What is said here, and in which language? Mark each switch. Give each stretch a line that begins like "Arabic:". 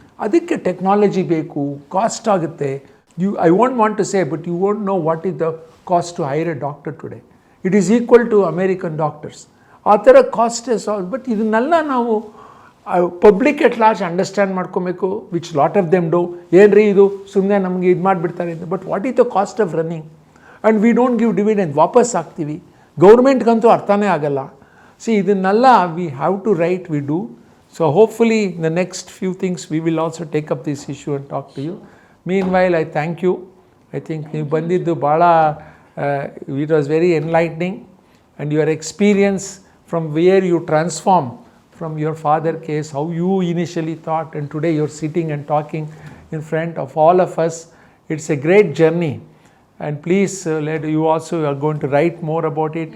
Kannada: Adikke technology beku, cost agutte.
English: I won't want to say, but you won't know what is the cost to hire a doctor today. It is equal to American doctors.
Kannada: Athara
English: cost is all, but
Kannada: idannella navu
English: public at large understand
Kannada: ಮಾಡ್ಕೋಬೇಕು,
English: which lot of them do.
Kannada: ಏನ್ರಿ ಇದು ಸುಮ್ಮನೆ ನಮಗೆ ಇದು ಮಾಡಿಬಿಡ್ತಾರೆ ಅಂತ.
English: But what is the cost of running? And we don't give dividend,
Kannada: ವಾಪಸ್ ಹಾಕ್ತೀವಿ. ಗೌರ್ಮೆಂಟ್ಗಂತೂ ಅರ್ಥನೇ ಆಗಲ್ಲ.
English: see
Kannada: ಇದನ್ನೆಲ್ಲ
English: We have to write, we do. So hopefully in the next few things we will also take up this issue and talk to you. Meanwhile I thank you. I think
Kannada: ನೀವು ಬಂದಿದ್ದು ಭಾಳ
English: It was very enlightening, and your experience from where you transform from your father case, how you initially thought, and today you're sitting and talking in front of all of us. It's a great journey, and please you also are going to write more about it.